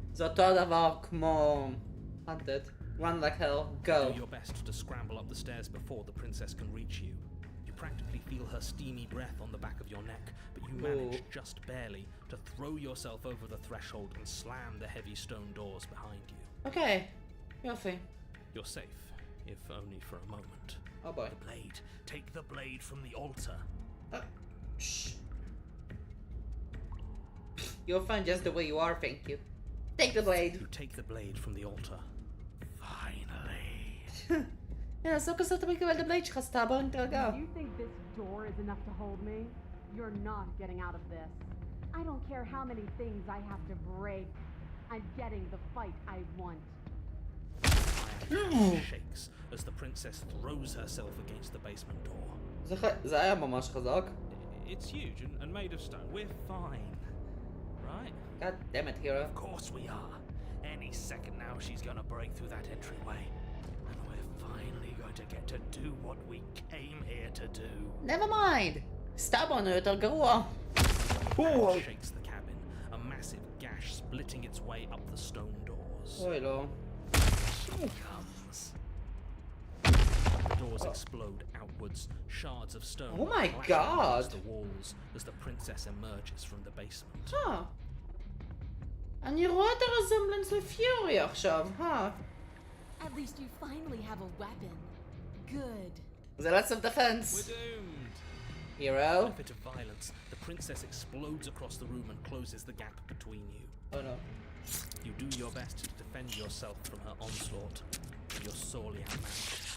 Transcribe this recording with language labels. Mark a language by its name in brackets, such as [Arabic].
[Hebrew] זה אותו דבר כמו Hunted. [English] Run like hell. Go. Do your best to scramble up the stairs before the princess can reach you. You practically feel her steamy breath on the back of your neck, but you manage just barely to throw yourself over the threshold and slam the heavy stone doors behind you. Okay. יופי. You're safe, if only for a moment. Oh boy. The blade. Take the blade from the altar. Shh. You're fine just the way you are, thank you. Take the blade. You take the blade from the altar. Finally. Yeah, so [Hebrew] כזאת אתה מקבל את הבלייד שלך, סטאבר, נתרגע. [English] You think this door is enough to hold me? You're not getting out of this. I don't care how many things I have to break. I'm getting the fight I want. Iron shakes as the princess throws herself against the basement door. [Hebrew] זה היה ממש חזק. [English] It's huge and made of stone. We're fine. Right? God damn it, hero. Of course we are. Any second now she's gonna break through that entryway. And we're finally going to get to do what we came here to do. Never mind. [Hebrew] סטאבר יותר גרוע. [English] Iron shakes the cabin, a massive gash splitting its way up the stone doors. [Hebrew] אוי לא. [English] She comes. The doors explode outwards, shards of stone Oh my crash God. against the walls as the princess emerges from the basement. [Hebrew] אני רואה את הרזמבלנס לפיורי עכשיו, [English] At least you finally have a weapon. Good. זה lots of defense. We're doomed! Hero? In a fit of violence, the princess explodes across the room and closes the gap between you. Oh no. You do your best to defend yourself from her onslaught. You're sorely outmatched.